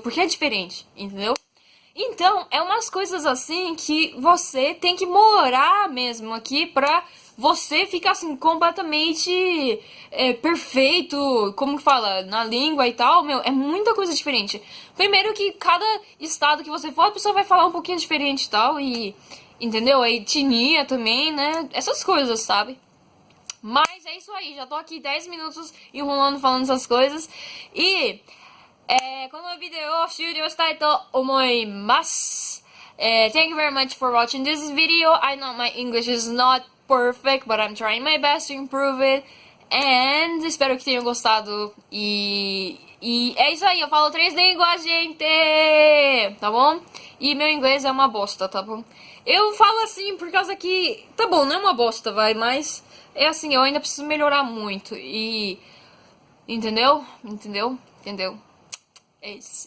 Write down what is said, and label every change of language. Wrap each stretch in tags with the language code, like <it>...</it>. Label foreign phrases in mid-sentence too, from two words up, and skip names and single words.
<pt>Porque é diferente, entendeu? Então, é umas coisas assim que você tem que morar mesmo aqui pra você ficar assim completamente perfeito, como que fala, na língua e tal, meu, é muita coisa diferente. Primeiro que cada estado que você for, a pessoa vai falar um pouquinho diferente e tal, e entendeu? A etnia também, né? Essas coisas, sabe? Mas é isso aí, já tô aqui 10 minutos enrolando falando essas coisas.</pt> <en>E</en> <ja>このビデオを終了したいと思います。</ja> <en>Thank you very much for watching this video. I know my English is not perfect, but I'm trying my best to improve it.</en> <pt>And espero que tenham gostado. E é isso aí, eu falo 3 línguas, gente! Tá bom? E meu inglês é uma bosta, tá bom? Eu falo assim por causa que... Tá bom, não é uma bosta, vai, mas... É assim, eu ainda preciso melhorar muito. E... Entendeu? É isso.</pt>